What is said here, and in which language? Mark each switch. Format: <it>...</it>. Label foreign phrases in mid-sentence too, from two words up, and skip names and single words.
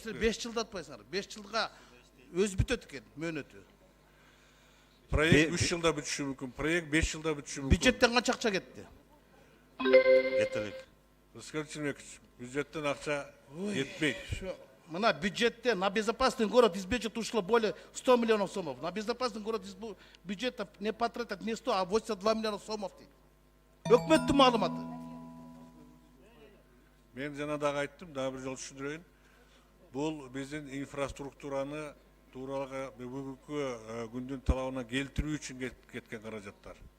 <ky>Силер 5 жылда атпайсыңар. 5 жылга өз бүтөт экен мөөнөтү. Проект 3 жылда бүтүшү мүмкүн. Проект 5 жылда бүтүшү мүмкүн. Бюджеттен канча акча кетти? Жетелик. Рыскелді Чынбекович, бюджеттен акча жетпейт. Мына бюджетте</ky> <ru>на безопасный город из бюджета ушло более 100 миллионов сомов. На безопасный город из бюджета не потратят не 100, а 82 миллиона сомов.</ru> <ky>Өкмөттүн маалыматы. Мен жана дагы айттым, дагы бир жолу түшүндүрөйүн. Бул биздин инфраструктураны тууралга бүгүнкү күндүн талабына келтирүү үчүн кеткен каражаттар.</ky>